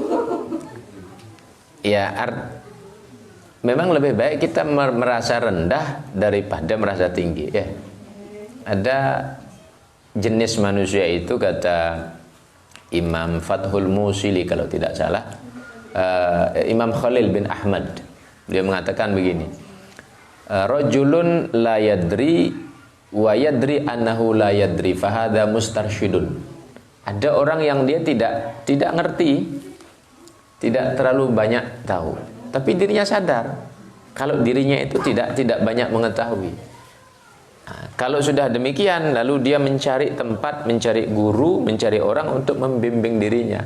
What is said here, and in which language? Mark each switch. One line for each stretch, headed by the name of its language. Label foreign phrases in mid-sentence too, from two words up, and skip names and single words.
Indonesian: Ya, memang lebih baik kita merasa rendah daripada merasa tinggi ya. Ada jenis manusia itu, kata Imam Fathul Musili kalau tidak salah, Imam Khalil bin Ahmad, dia mengatakan begini,
Arabic: رجل لا يدري ويدري أنه لا يدري فهذا مسترشد.
Indonesian: Ada orang yang dia tidak ngerti, tidak terlalu banyak tahu, tapi dirinya sadar kalau dirinya itu tidak banyak mengetahui. Kalau sudah demikian, lalu dia mencari tempat, mencari guru, mencari orang untuk membimbing dirinya.